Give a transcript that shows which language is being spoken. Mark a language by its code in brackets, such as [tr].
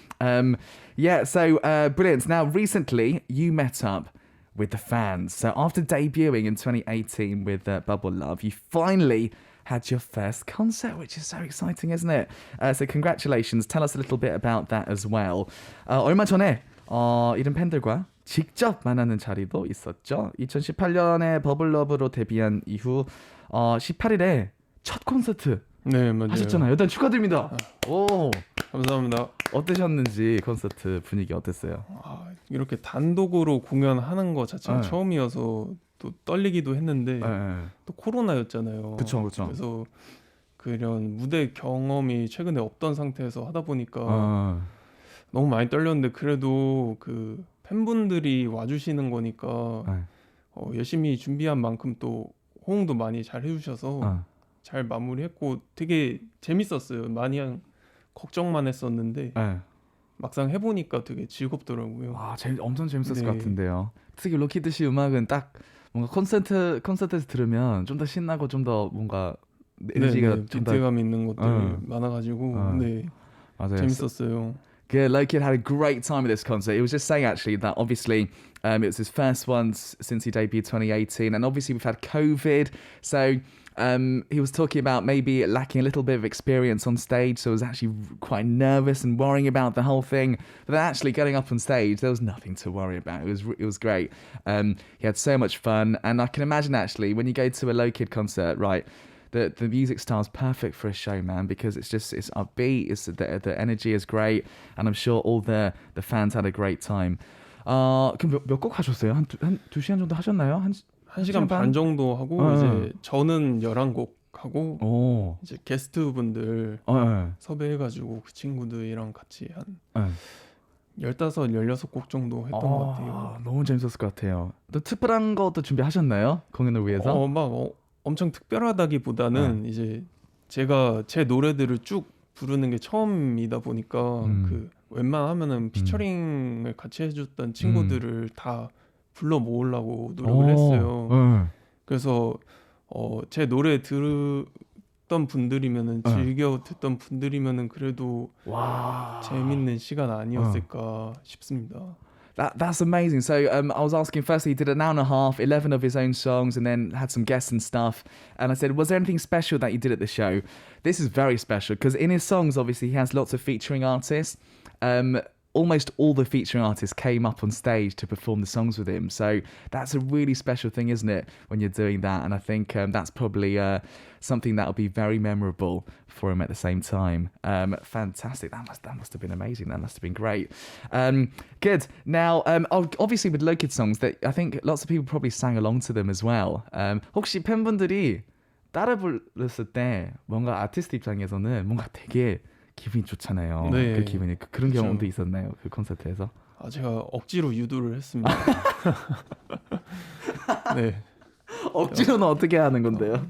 [en] So brilliant. Now recently you met up with the fans. So after debuting in 2018 with Bubble Love, you finally had your first concert, which is so exciting, isn't it? So congratulations. Tell us a little bit about that as well. [ko] 얼마 전에 이런 팬들과 직접 만나는 자리도 있었죠. 2018년에 버블러브로 데뷔한 이후 18일에 첫 콘서트 네, 맞아요. 하셨잖아요. 일단 축하드립니다. 오, 감사합니다. 어떠셨는지 콘서트 분위기 어땠어요? 이렇게 단독으로 공연하는 거 자체가 처음이어서 또 떨리기도 했는데 또 코로나였잖아요. 그쵸. 그래서 그런 무대 경험이 최근에 없던 상태에서 하다 보니까 너무 많이 떨렸는데 그래도 그 팬분들이 와주시는 거니까 열심히 준비한 만큼 또 호응도 많이 잘 해주셔서 잘 마무리했고 되게 재밌었어요. 많이 걱정만 했었는데 막상 해보니까 되게 즐겁더라고요. 엄청 재밌었을 것 같은데요. 특히 로키드 씨 음악은 딱 뭔가 콘서트에서 들으면 좀 더 신나고 좀 더 뭔가 에너지가 좀 더 비트감 있는 것들 많아가지고 맞아요. 재밌었어요. [en] Yeah, Lokid had a great time at this concert. He was just saying actually that obviously it was his first one since he debuted 2018, and obviously we've had COVID, so he was talking about maybe lacking a little bit of experience on stage, so he was actually quite nervous and worrying about the whole thing. But then actually getting up on stage, there was nothing to worry about. It was great. He had so much fun, and I can imagine actually when you go to a Lokid concert, right? The music style is perfect for a show, man, because it's upbeat, the energy is great, and I'm sure all the fans had a great time. [ko] 그럼 몇 곡 하셨어요? 한 2시간 정도 하셨나요? 한 시간 반 정도 하고 이제 저는 11곡 하고 이제 게스트분들 섭외해가지고 그 친구들이랑 같이 한 15, 16곡 정도 했던 것 같아요. 너무 재밌었을 것 같아요. 또 특별한 것도 준비하셨나요? 공연을 위해서? 엄청 특별하다기보다는 이제 제가 제 노래들을 쭉 부르는 게 처음이다 보니까 그 웬만하면은 피처링을 같이 해줬던 친구들을 다 불러 모으려고 노력을 했어요. 그래서 제 노래 듣던 분들이면은 즐겨 듣던 분들이면은 그래도 재밌는 시간 아니었을까 싶습니다. [en] That's amazing. So I was asking, firstly, he did an hour and a half, 11 of his own songs, and then had some guests and stuff. And I said, was there anything special that you did at the show? This is very special because in his songs, obviously, he has lots of featuring artists. Almost all the featuring artists came up on stage to perform the songs with him. So that's a really special thing, isn't it, when you're doing that? And I think that's probably something that will be very memorable for him at the same time. Fantastic. That must have been amazing. That must have been great. Good. Now, obviously with Lokid songs, that I think lots of people probably sang along to them as well. [ko] 혹시 팬분들이 따라 불렀을 때 뭔가 아티스트 입장에서는 뭔가 되게 기분이 좋잖아요. 네, 그 기분이 그런 경험도 있었나요? 그 콘서트에서? 제가 억지로 유도를 했습니다. 네. 억지로는 어떻게 하는 건데요?